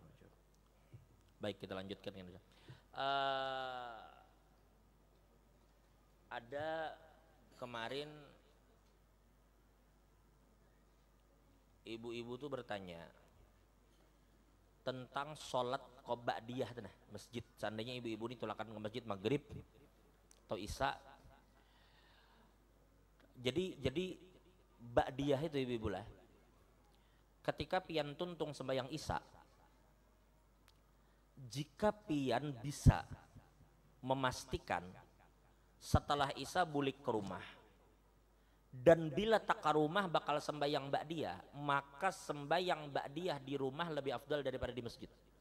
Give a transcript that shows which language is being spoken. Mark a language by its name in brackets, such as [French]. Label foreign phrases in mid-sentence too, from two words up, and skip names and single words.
[Indonesian] Baik, kita lanjutkan ini. Ada kemarin ibu-ibu tuh bertanya tentang sholat ba'diyah tanah masjid. Seandainya ibu-ibu ini tulakan ke masjid maghrib atau isya. Jadi ba'diyah itu ibu-ibu lah. [Banjar] Ketika pian tuntung sembahyang isya, jika pian bisa memastikan setelah isya bulik ke rumah, dan bila tak ke rumah bakal sembahyang ba'diyah, maka sembahyang ba'diyah di rumah lebih afdal daripada di masjid.